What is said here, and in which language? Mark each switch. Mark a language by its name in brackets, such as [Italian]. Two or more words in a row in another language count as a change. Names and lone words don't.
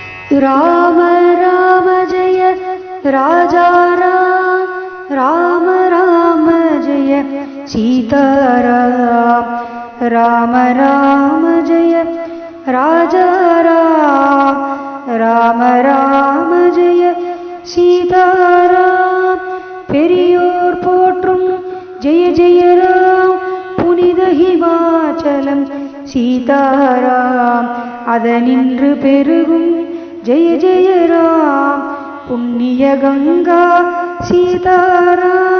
[Hindi] राम राम जय राजा राम, राम राम जय सीताराम, राम राम जय राजा राम, राम राम जय सीताराम. [Tamil] பெரியோர் போற்றும் ஜெய ஜெய ராம், புனித ஹிமாச்சலம் சீதாராம். அதனின்று பெருகும் ஜெய ஜெய ராம், புண்ணிய கங்கா சீதாராம்.